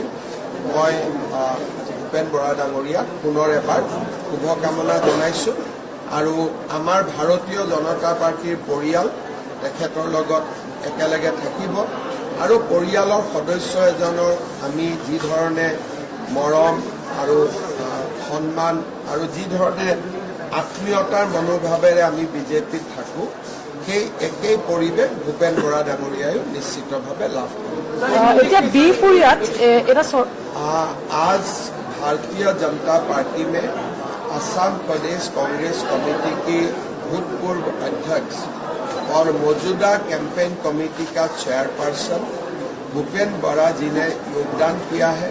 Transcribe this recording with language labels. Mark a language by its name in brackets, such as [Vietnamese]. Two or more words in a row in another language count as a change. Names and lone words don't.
[Assamese] মই ভূপেন বৰা ডাঙৰীয়াক পুনৰ এবাৰ শুভকামনা জনাইছোঁ আৰু আমাৰ ভাৰতীয় জনতা পাৰ্টীৰ পৰিয়াল তেখেতৰ লগত একেলগে থাকিব আৰু পৰিয়ালৰ সদস্য এজনৰ আমি যি ধৰণে মৰম আৰু সন্মান আৰু যি ধৰণে আত্মীয়তাৰ মনোভাৱেৰে আমি বিজেপিত থাকোঁ সেই একেই পৰিৱেশ ভূপেন বৰা ডাঙৰীয়ায়ো নিশ্চিতভাৱে লাভ কৰিব। এতিয়া বিহপুৰীয়াত এটা [Hindi] आज भारतीय जनता पार्टी में असम प्रदेश कांग्रेस कमेटी के भूतपूर्व अध्यक्ष और मौजूदा [English] campaign committee [Hindi] का चेयरपर्सन भूपेन बरा जी ने योगदान किया है।